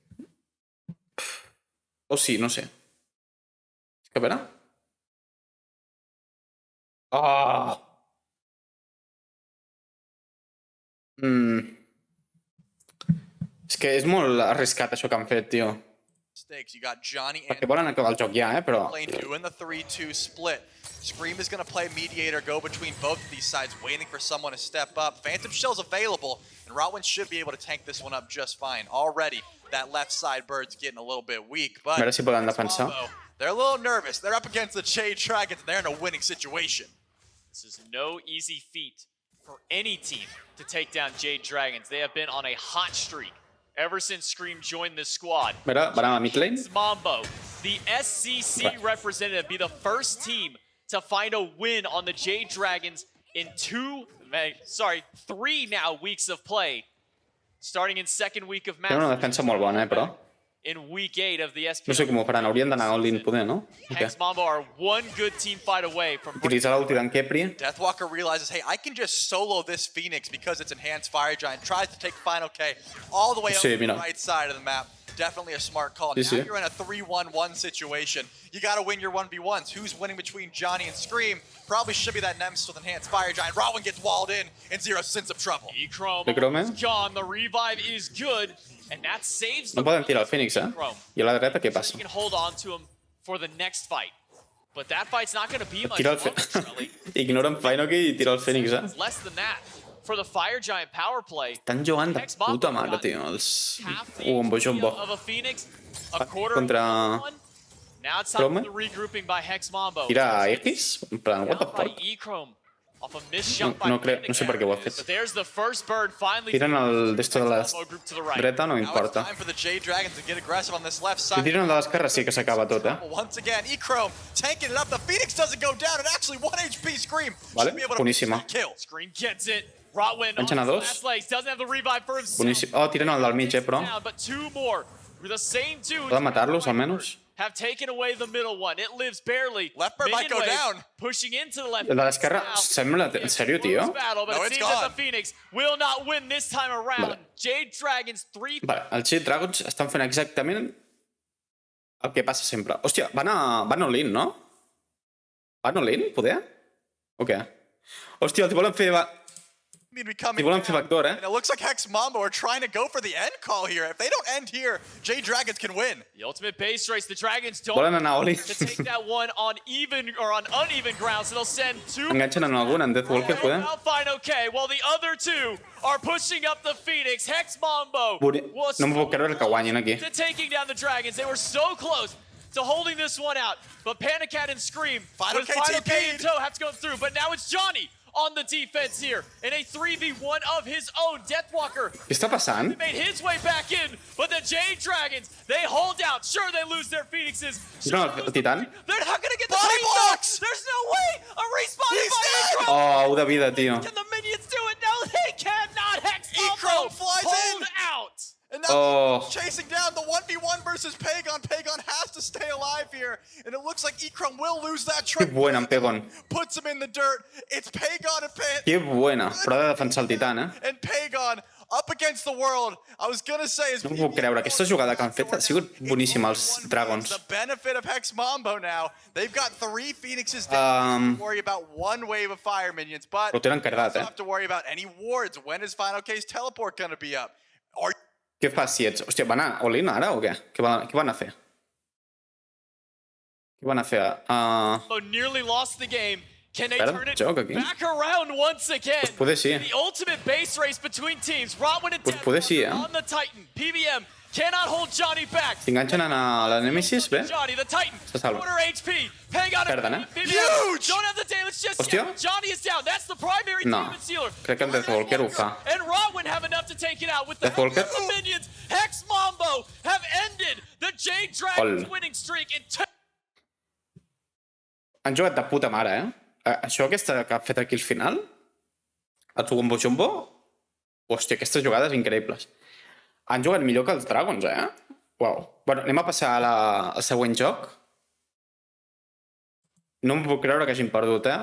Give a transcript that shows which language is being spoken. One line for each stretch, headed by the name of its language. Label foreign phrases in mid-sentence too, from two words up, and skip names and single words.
Catalan: O sí, no sé. És que a veure... Oh! És que és molt arriscat això que han fet, tio.
English: You got Johnny
Catalan: Perquè volen acabar el joc ja, però...
English: Lane 2 in the 3-2 split. Scream is going to play mediator, go between both of these sides, waiting for someone to step up. Phantom Shell's available, and Rotwin should be able to tank this one up just fine. Already, that left side bird's getting a little bit weak, but...
Catalan: A veure si poden defensar.
English: They're a little nervous. They're up against the Jade Dragons, and they're in a winning situation. This is no easy feat for any team to take down Jade Dragons. They have been on a hot streak ever since Scream joined this squad.
Catalan: A veure, van a la mid lane.
English: Mambo, the SCC representative, be the first team to find a win on the Jade Dragons in 3 now weeks of play. Starting in second week of
Catalan: Tenen una
English: Masters.
Catalan: defensa molt bona, però...
English: In week 8 of the SPL.
Catalan: No sé com ho faran, haurien d'anar all-in poder, no?
English: Hex Mambo are one good team fight away from
Catalan: Utilitzar l'ulti d'en Kepri.
English: Deathwalker realizes, hey, I can just solo this Phoenix because it's enhanced Fire Giant. Tries to take Final K all the way up to the right side of the map. Definitely a smart call. Now you're in a 3-1-1 situation. You got to win your 1v1s. Who's winning between Johnny and Scream? Probably should be that Nemesis with enhanced Fire Giant. Rotwin gets walled in, and Zero sends up trouble. E-Chrome E-Chrome. is gone. The revive is good, and that saves
Catalan: No
English: the
Catalan: poden tirar el Phoenix, I a la dreta què passa?
English: You can hold on to him for the next fight. But that fight's not going to be much
Catalan: Tira el
English: longer, Shelly.
Catalan: Ignoren Finoki i tira el Phoenix,
English: It's less than that. For the Fire Giant power play,
Catalan: Estan jugant de puta mare, tio, els Mambo Jumbo.
English: of a Phoenix, a quarter
Catalan: Contra
English: of one. Now it's time
Catalan: Chrome.
English: for the regrouping by Hex Mambo.
Catalan: Tira X? En plan,
English: what the Down by fuck? E-Chrome off a missed jump by
Catalan: No sé per què ho ha fet.
English: But there's the first bird finally.
Catalan: Tiren el d'esto de la
English: Mambo group to the right.
Catalan: dreta, no
English: Now it's
Catalan: importa.
English: time for the Jade Dragons to get aggressive on this left
Catalan: Si
English: side.
Catalan: tiren el de l'esquerra sí que s'acaba tot,
English: Once again, E-Chrome tanking it up. The Phoenix doesn't go down. It actually 1 HP Scream.
Catalan: Vale,
English: Should be able to
Catalan: boníssima.
English: kill. Screen gets it. Rotwin on
Catalan: Enchen a
English: his
Catalan: dos.
English: last legs. Doesn't have the revive for himself.
Catalan: Boníssim. Oh, tiren el del mig, però.
English: Down, but two more. The same two.
Catalan: Poden matar-los, almenys?
English: Have taken away the middle one. It lives barely. Left bird might go Minion wave down. Pushing into the left.
Catalan: El de l'esquerra
English: Now,
Catalan: sembla... En sèrio, tio?
English: battle, but
Catalan: No,
English: it it's seems that gone. the Phoenix will not win this time around.
Catalan: Vale.
English: Jade Dragons 3.
Catalan: Vale, els Jade Dragons estan fent exactament el que passa sempre. Hòstia, van all-in, no? Van all-in, poder? O què? Hòstia, els volen fer...
English: Becoming
Catalan: volen fer backdoor,
English: And it looks like Hex Mambo are trying to go for the end call here. If they don't end here, Jade Dragons can win. The ultimate base race. The Dragons don't
Catalan: Volen anar all-in.
English: to take that one on even or on uneven ground, so they'll send two.
Catalan: Enganxen en algun, en Deathwalker, poder?
English: I'll find okay. While the other two are pushing up the Phoenix. Hex Mambo was
Catalan: No m'ho puc creure que guanyin aquí.
English: to taking down the Dragons. They were so close to holding this one out, but Panicat and Scream Final with K Final K TP'd. in tow have to go through. But now it's Johnny on the defense here in a 3v1 of his own. Deathwalker
Catalan: Què està passant?
English: made his way back in, but the Jade Dragons, they hold out. Sure, they lose their Phoenixes.
Catalan: No, el Titan.
English: They're not gonna get the Body Phoenix blocks! out. There's no way. A respawn He's by dead! Ecro.
Catalan: Oh, de vida, tio.
English: Can the minions do it? No, they cannot. Hex Ecro Mambo flies hold in. out. And now Oh. chasing down the 1v1 versus Pagon. Pagon has to stay alive here. And it looks like Ikram will lose that
Catalan: Que
English: trade.
Catalan: buena, en Pegon.
English: Puts him in the dirt. It's Pagon
Spanish: Que buena.
Catalan: Però ha de defensar el Titan,
English: and Pagon up against the world. I was gonna say is
Catalan: No m'ho puc creure. Aquesta jugada que han fet ha sigut boníssima, els Dragons.
English: The benefit of Hex Mambo now. They've got 3 Phoenixes down. Worry about 1 wave of fire minions, but
Catalan: Ho tenen
English: they
Catalan: cardat,
English: also have to worry about any wards. When is Final Case Teleport gonna be up? Or
Catalan: Què fas si ets... Hòstia, van a all-in ara o què? Què van a fer? Què van a fer?
English: Oh, nearly lost the game. Can they
Catalan: Espera,
English: turn it
Catalan: joc aquí.
English: back around once again?
Catalan: Pues poder sí.
English: The ultimate base race between teams. Rodwin and
Catalan: Pues poder sí,
English: Deathwalker on the Titan. PBM cannot hold Johnny back.
Catalan: S'enganxen a la Nemesis, bé?
English: Johnny, the Titan.
Spanish: Se salva.
Catalan: Quarter HP. Pagon Perden,
English: and PBM Huge! don't have the damage just
Catalan: Hòstia.
English: yet. Johnny is down. That's the primary
Catalan: No.
English: demon sealer.
Catalan: Crec que el Deathwalker ho fa.
English: And Rodwin have enough to take it out with the help
Catalan: Deathwalker?
English: of the minions. Hex Mambo have ended the Jade Dragons Ol. winning streak in 2.
Catalan: Han jugat de puta mare, eh? Això aquesta que ha fet aquí al final, el Sugumbo Jumbo, hòstia, aquestes jugades increïbles. Han jugat millor que els Dragons, eh? Uau. Bueno, anem a passar al següent joc. No em puc creure que hagin perdut, eh?